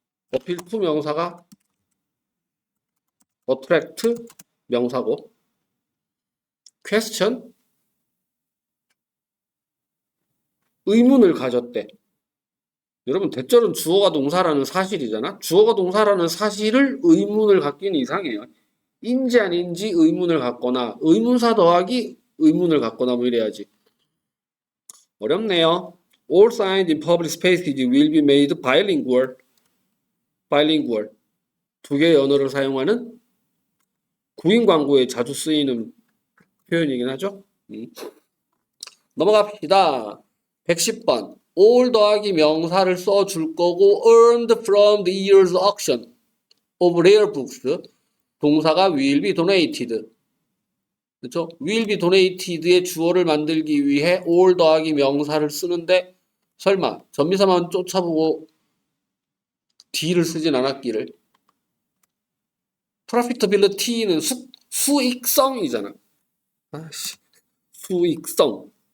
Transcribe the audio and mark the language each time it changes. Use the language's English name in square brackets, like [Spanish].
[Korean] 어필 to 명사가 attract 명사고 question 의문을 가졌대. 여러분 대절은 주어가 동사라는 사실이잖아. 주어가 동사라는 사실을 의문을 갖기는 이상해요. 인지 아닌지 의문을 갖거나 의문사 더하기 의문을 갖거나 뭐 이래야지. 어렵네요. [English] All signs in public spaces will be made bilingual. bilingual. [Korean] 두 개의 언어를 사용하는 구인 광고에 자주 쓰이는 표현이긴 하죠. 넘어갑시다. 110번. [English] all [Korean] 더하기 명사를 써줄 거고 [English] earned from the year's auction of rare books. [Korean] 동사가 [English] will be donated. [Korean] 그렇죠? [English] will be donated의 [Korean] 주어를 만들기 위해 all 더하기 명사를 쓰는데 설마 전미사만 쫓아보고 D를 쓰진 않았기를. profitability는 수익성이잖아. 아씨, 수익성.